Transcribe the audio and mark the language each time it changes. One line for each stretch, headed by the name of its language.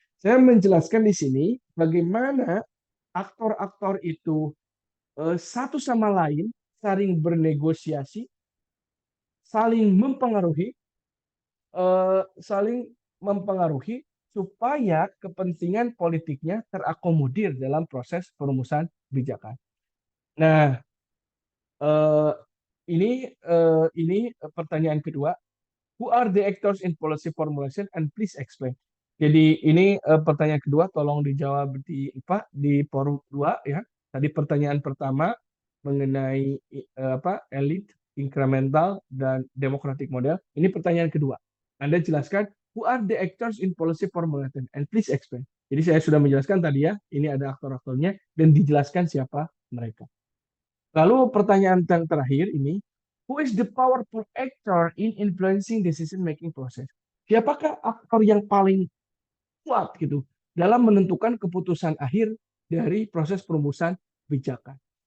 Indonesian: Saya menjelaskan di sini bagaimana aktor-aktor itu satu sama lain saling bernegosiasi, saling mempengaruhi, saling mempengaruhi supaya kepentingan politiknya terakomodir dalam proses perumusan kebijakan. Nah, eh, ini pertanyaan kedua.
English: Who are the actors in policy formulation and please explain.
Indonesian: Jadi ini pertanyaan kedua, tolong dijawab di forum 2 ya. Tadi pertanyaan pertama mengenai apa elit, incremental dan democratic model. Ini pertanyaan kedua. Anda jelaskan
English: who are the actors in policy formulation and please explain.
Indonesian: Jadi saya sudah menjelaskan tadi ya, ini ada aktor-aktornya dan dijelaskan siapa mereka. Lalu pertanyaan yang terakhir ini,
English: who is the powerful actor in influencing decision making process?
Indonesian: Siapakah aktor yang paling kuat gitu dalam menentukan keputusan akhir dari proses perumusan kebijakan?